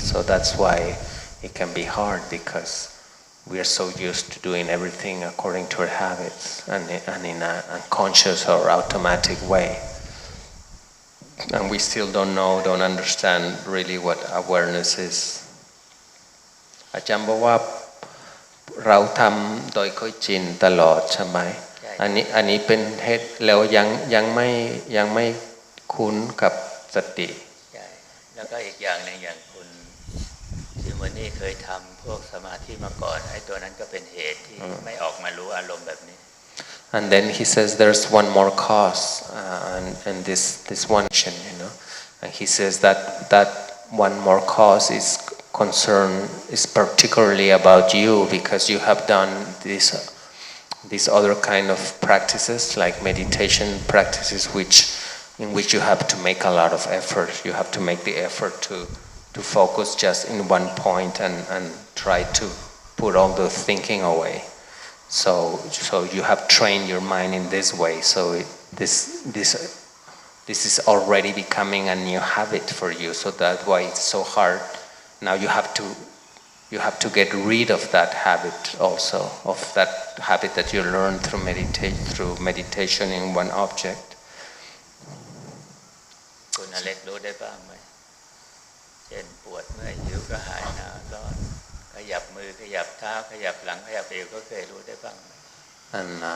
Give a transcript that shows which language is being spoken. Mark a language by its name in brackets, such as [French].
[English] So that's why it can be hard because we are so used to doing everything according to our habits and in an unconscious or automatic way. And we still don't understand really what awareness is. [Thai] อาจารย์บอกว่าเราทำโดยค่อยชินตลอดใช่ไหมอันนี้เป็นเหตุแล้วยังไม่คุ้นกับสติ ใช่แล้วก็อีกอย่างหนึ่งอย่างคุณซิโมนี่เคยทำพวกสมาธิมาก่อนไอ้ตัวนั้นก็เป็นเหตุที่ไม่ออกมารู้อารมณ์แบบนี้ [English] And then he says there's one more cause and this one, and he says that one more cause is particularly about you because you have done these other kind of practices like meditation practices in which you have to make a lot of effort. You have to make the effort to focus just in one point and try to put all the thinking away. So you have trained your mind in this way. So this is already becoming a new habit for you. So that's why it's so hard. Now you have to get rid of that habit also, of that habit that you learn through meditation in one object. [Thai] คุณอเล็กรู้ได้บ้างไหมเช่นปวดเมื่อยหิวกระหายหนาวร้อนขยับมือขยับเท้าขยับหลังขยับเอวก็เคยรู้ได้บ้างไหม And